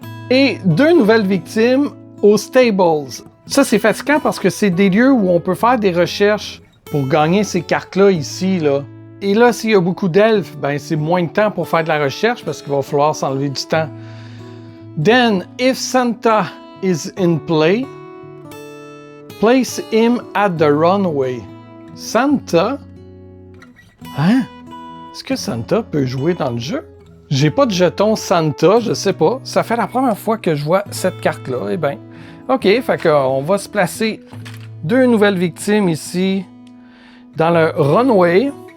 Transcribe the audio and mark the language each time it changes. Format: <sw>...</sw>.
<fr>Et 2 nouvelles victimes aux Stables. Ça, c'est fatigant parce que c'est des lieux où on peut faire des recherches pour gagner ces cartes-là ici, là. Et là, s'il y a beaucoup d'elfes, ben c'est moins de temps pour faire de la recherche parce qu'il va falloir s'enlever du temps.</fr> <en>Then, if Santa is in play, place him at the runway.</en> <fr>Santa? Hein? Est-ce que Santa peut jouer dans le jeu? J'ai pas de jeton Santa, je sais pas. Ça fait la première fois que je vois cette carte-là. Eh bien, OK, fait qu'on va se placer 2 nouvelles victimes ici dans le runway.</fr>